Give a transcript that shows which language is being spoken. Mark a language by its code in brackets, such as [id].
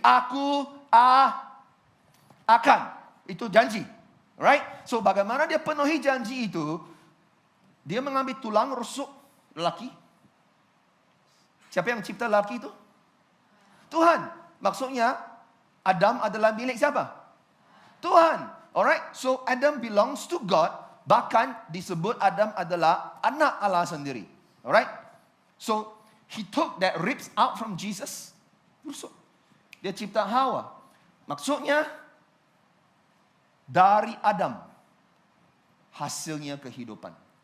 [ms] Aku akan. Itu janji. Right? So bagaimana dia penuhi janji itu? Dia mengambil tulang rusuk lelaki. Siapa yang cipta lelaki itu? Tuhan. Maksudnya, Adam adalah milik siapa? Tuhan. [en] Alright, so Adam belongs to God. [ms] Bahkan disebut Adam adalah anak Allah sendiri. [en] Alright, so he took that ribs out from Jesus. [ms] Dia cipta Hawa. Maksudnya, dari Adam, hasilnya kehidupan.